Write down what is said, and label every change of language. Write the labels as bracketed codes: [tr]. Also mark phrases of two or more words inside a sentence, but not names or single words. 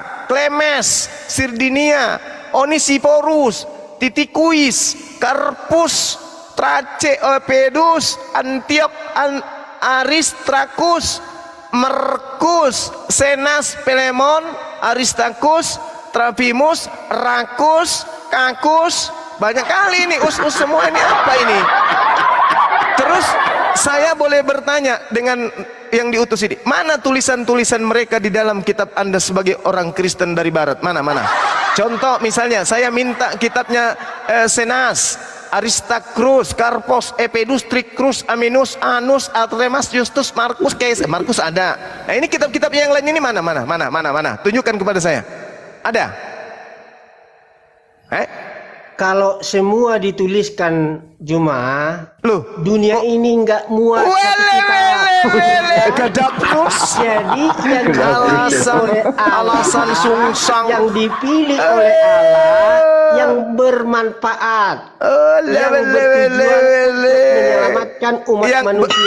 [id] Klemes, Sirdinia, Onisiphorus, Titikuis, Karpus, Trace, Pedus, Antiok, Aristarchus, Markus, Senas, Pelemon, Aristarchus, Trapimus, Rakus, Kakus, banyak kali ini us semua ini apa ini? Terus saya boleh bertanya dengan yang diutus ini, mana tulisan-tulisan mereka di dalam kitab Anda sebagai orang Kristen dari Barat? Mana? Contoh misalnya saya minta kitabnya Senas, Aristarchus, Karpos, Epedus, Tricrus, Aminus, Anus, Artemas, Justus, Markus, Markus ada. Nah ini kitab-kitab yang lain ini mana? Tunjukkan kepada saya. Ada? Kalau semua dituliskan Juma, Loh, dunia ini nggak muat Jadi yang alasan sungsang yang dipilih oleh Allah yang bermanfaat, yang bertujuan menyelamatkan umat manusia.